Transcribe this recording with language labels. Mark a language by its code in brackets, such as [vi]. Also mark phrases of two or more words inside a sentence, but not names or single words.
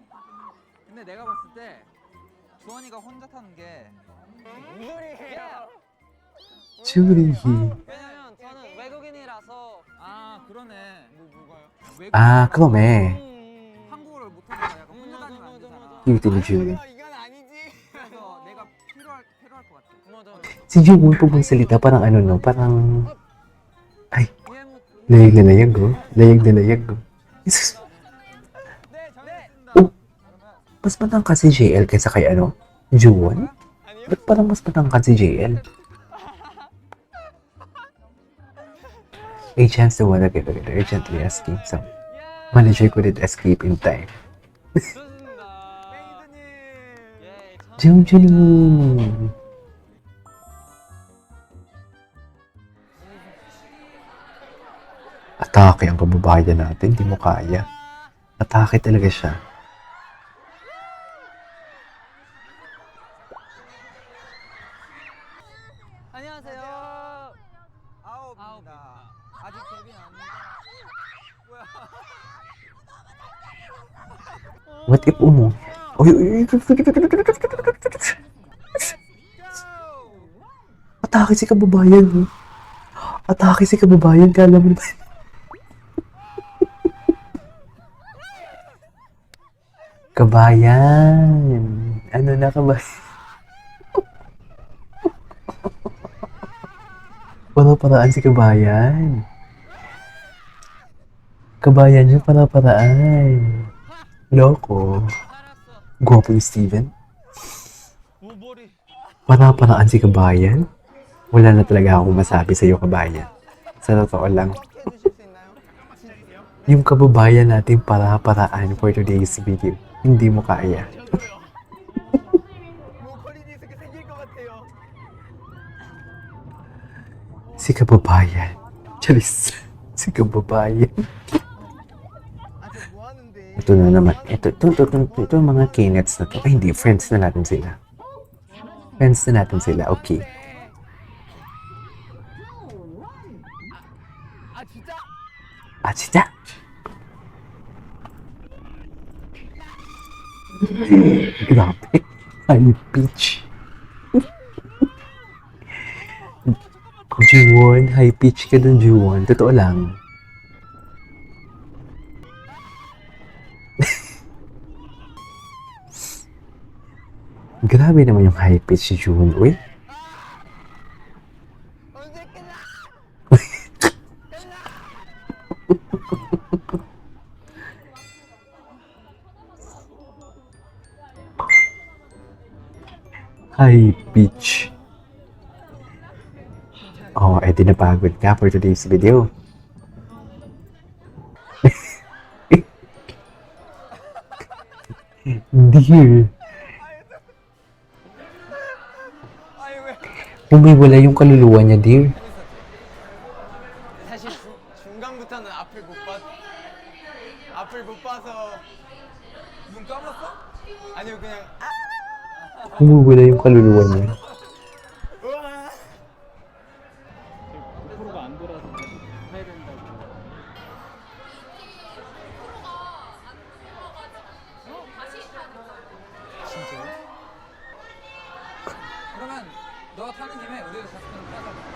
[ko] 근데 내가 봤을 때 주원이가 혼자 타는 게 무슨 소리예요? Julie. 왜냐면 저는 외국인이라서 아 그러네. 뭐가요? Ah, 그러네. 한국어를 못하니까 약간 혼자 다니면 안 되잖아. [tl] Cute ni Julie. [ko] 이건 아니지. 그래서 내가 필요할 것 같아. 맞아. [tl] Si Jungwon pag magsalita, parang ano no, parang... Ay, [ko] 이해 못. [tl] layag na layag, oh. Layag na layag, oh. Jesus. [ko] 네 정했습니다. Oh. [tl] Mas matangkad si JL kaysa kay ano? Jungwon? [ko] 아니요? [tl] Ba't parang mas matangkad si JL? [en] A chance to wanna get together, urgently asking. So, manager couldn't escape in time. [ko] 좋습니다. 메이드님. 예, Jungjoon! [tl] Atake ang kababayan natin, di mo kaya. Atake talaga siya. [ko] 안녕하세요. 아홉입니다. 아직 데뷔 안 했는데. 뭐야? [tl] What if umo? Oy, oy, oy. Atake si kababayan, oh. Atake si kababayan, kala mo naman. Kabayan. Ano na kabayan? Para-paraan si kabayan. Kabayan niyo, para-paraan. Loko. Gwapo ni Steven. [ko] 오버리. [tl] Para-paraan si kabayan. Wala na talaga akong masabi sa iyo, kabayan. Sa totoo lang. [ko] 해주실 수 있나요? [tl] Yung kababayan natin para-paraan [en] for today's video. [tl] Hindi mo kaya. [ko] 목걸이 디스크 생길 것 같아요. [tl] Si kababayan. Charis. Si kababayan. [ko] 아저 뭐 하는데? [tl] Ito na naman. Ito mga kinets na to. Ay, hindi. Friends na natin sila. Friends na natin sila. Okay. [ko] 아 진짜? Ah, 진짜? [tl] Grabe. Ay, pitch. Juwon, [en] high pitch [tl] ka dun, Juwon. Totoo lang. Grabe naman yung [en] high pitch [tl] si Juwon. Uy, [ko] 언제 끝나? [en] high pitch. [tl] Oh, edi napagod ka [en] for today's video. [tl] Dear, [ko] 아니 왜? [tl] umiwala yung kaluluwa niya, dear. [ko] 사실 중간부터는 앞을 못 봐서 눈 감았어? [tl] Bumubula yung kaluluwa niya. [ko] 고프로가 안 돌아서 다시 해야 된다고. 진짜요? 그러면 너 타는 김에 우리도 같이 타자.